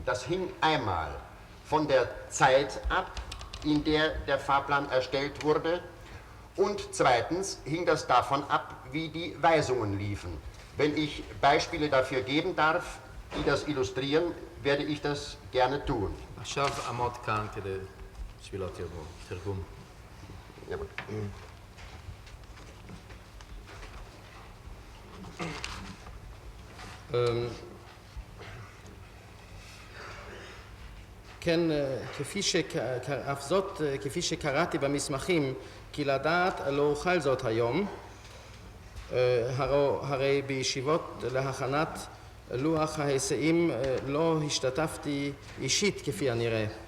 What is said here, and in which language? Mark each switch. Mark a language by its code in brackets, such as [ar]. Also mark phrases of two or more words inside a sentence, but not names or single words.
[de] Das hing einmal von der Zeit ab, in der der Fahrplan erstellt wurde, und zweitens hing das davon ab, wie die Weisungen liefen. Wenn ich Beispiele dafür geben darf, die das illustrieren, werde ich das gerne tun. [he] עכשיו עמוד כאן כדי בשביל תרגום. כן, כפי שקראתי במסמכים, כי לדעת לא אוכל זאת היום, הרי בישיבות להכנת לוח ההיסעים לא השתתפתי אישית כפי הנראה.